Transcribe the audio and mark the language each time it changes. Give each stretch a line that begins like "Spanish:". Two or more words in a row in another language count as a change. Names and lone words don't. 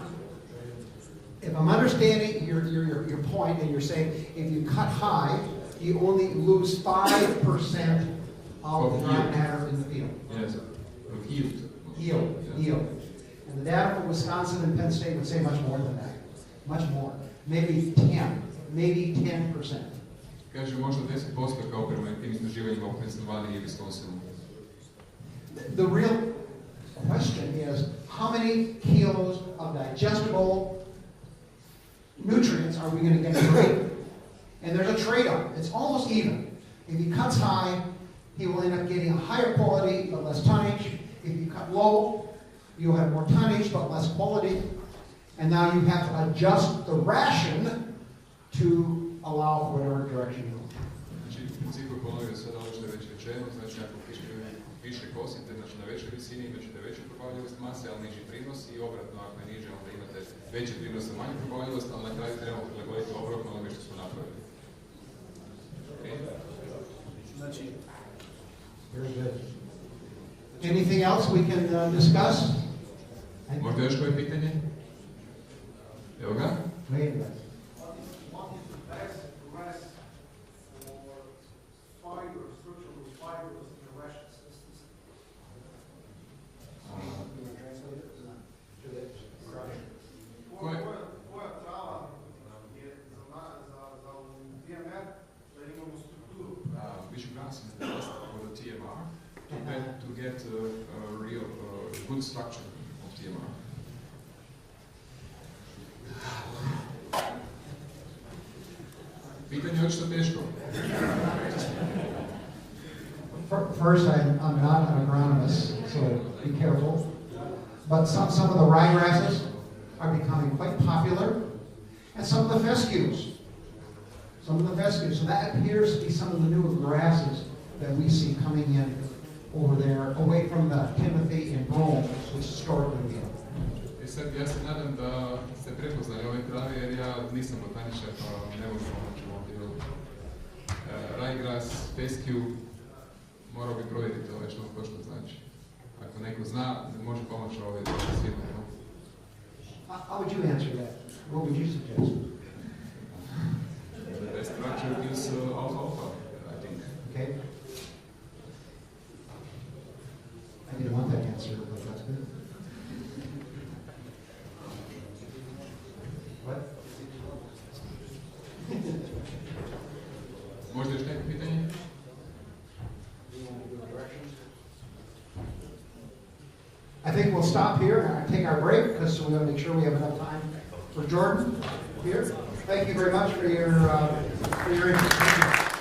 English: If I'm understanding your point, and you're saying if you cut high, you only lose 5% of the dry matter in the field. Yes, of yield. Yield. And the data from Wisconsin and Penn State would say much more than that. Much more. Maybe 10%.
Bosnian: Kaže možda 10% kao prema tim istraživanjima u Pennsylvania i Wisconsinu.
English: The real question is, how many kilos of digestible nutrients are we going to get through? And there's a trade-off. It's almost even. If he cuts high, he will end up getting a higher quality but less tonnage. If you cut low, you'll have more tonnage but less quality. And now you have to adjust the ration to allow for whatever direction you want.
Bosnian: Znači, u principu ponovio sad ovo što je već rečeno, znači ako više kosite, znači na većoj visini imaćete veću probavljivost mase, ali niži prinos i obratno, ako je niže, onda imate veći prinos a manju probavljivost, ali na kraju trebamo prilagoditi obratno onome što smo napravili. Znači,
English: anything else we can discuss?
Bosnian: Možda još koje pitanje? Evo ga. Koja trava je za DMR da imamo strukturu?
English: Which grass is the best for the TMR to get a real good structure of TMR?
Bosnian: Pitanje je očito teško.
English: First, I'm not an agronomist, so be careful. But some of the ryegrasses are becoming quite popular, and some of the fescues. So that appears to be some of the newer grasses that we see coming in over there, away from the Timothy and brome, which historically we have.
Bosnian: Sad, ja se nadam da ste prepoznali ove trave, jer ja nisam botaničar, pa ne mogu pomoći u ovom dijelu. Ryegrass, fescue, morao bi provjeriti ove što to što znači. Ako neko zna, može pomoći ove svijetne.
English: How would you answer that? What would you suggest? The best structure is alfalfa, I think. Okay. I didn't want that answer, but that's good. What?
Bosnian: Možda još neko pitanje?
English: I think we'll stop here and take our break because we want to make sure we have enough time for Jordan here. Thank you very much for your interest.